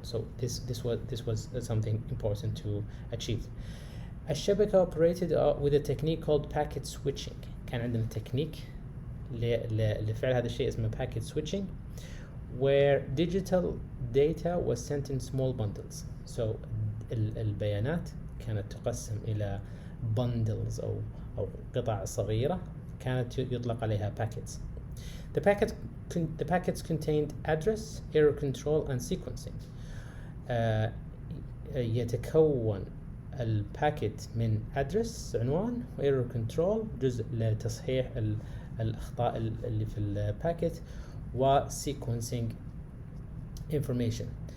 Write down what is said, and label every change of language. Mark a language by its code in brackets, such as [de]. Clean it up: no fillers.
[en] So this was something important to achieve. الشبكة operated with a technique called packet switching. [ar] كان عندنا تكنيك لفعل هذا الشيء اسمه [en] packet switching, where digital data was sent in small bundles. [ar] So البيانات كانت تقسم إلى bundles أو قطع صغيرة كانت يطلق عليها packets. [en] The packets contained address, error control and sequencing. [ar] يتكون الباكيت من address عنوان و error control جزء لتصحيح الأخطاء اللي في الباكيت و sequencing information.